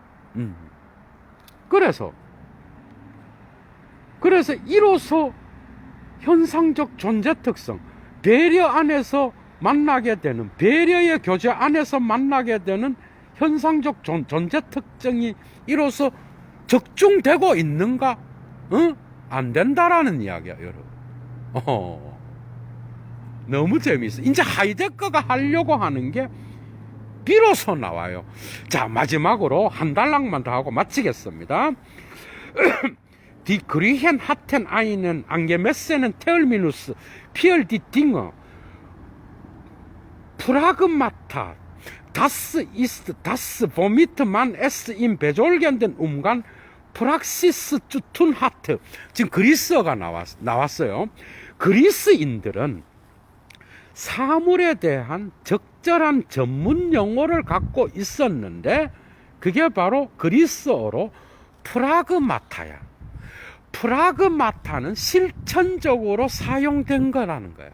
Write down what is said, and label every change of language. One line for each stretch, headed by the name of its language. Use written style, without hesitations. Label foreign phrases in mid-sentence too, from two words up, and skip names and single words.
Korean: 그래서 이로써 현상적 존재 특성, 배려 안에서 만나게 되는, 배려의 교제 안에서 만나게 되는 현상적 존재 특징이 이로써 적중되고 있는가? 안 된다라는 이야기야, 여러분. 너무 재미있어. 이제 하이데거가 하려고 하는 게 비로소 나와요. 자, 마지막으로 한 단락만 더 하고 마치겠습니다.
German: Die Griechen hatten einen angemessenen Terminus für die Dinge. Pragmata. Das ist das, womit man es im besolgenden Umgang Praxis zu tun hat.
Korean: 지금 그리스어가 나왔어요. 그리스인들은 사물에 대한 적절한 전문 용어를 갖고 있었는데 그게 바로 그리스어로 프라그마타야. 프라그마타는 실천적으로 사용된 거라는 거예요.